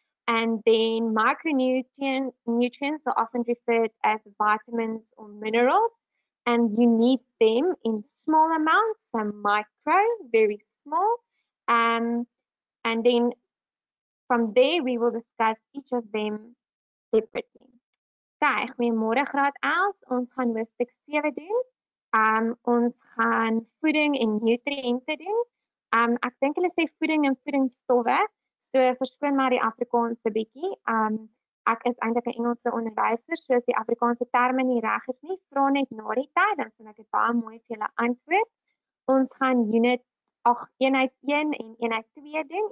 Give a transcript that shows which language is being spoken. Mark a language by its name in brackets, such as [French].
[English] And then micronutrients are often referred as vitamins or minerals. And you need them in small amounts, so micro, very small. And then from there, we will discuss each of them separately. [Afrikaans] Okay, goeiemôre graad 11. Ons gaan hoofstuk 7 doen. Ons gaan voeding en nutriënte doen. Ek dink hulle sê voeding en voedingstowwe. So verskoon maar die Afrikaanse bietjie. Ek is eintlik 'n Engelse onderwyser, so as die Afrikaanse terme nie reg is nie, vra net na die tyd, dan sal ek dit baie mooi vir julle antwoord. Ons gaan eenheid 1 en eenheid 2 doen.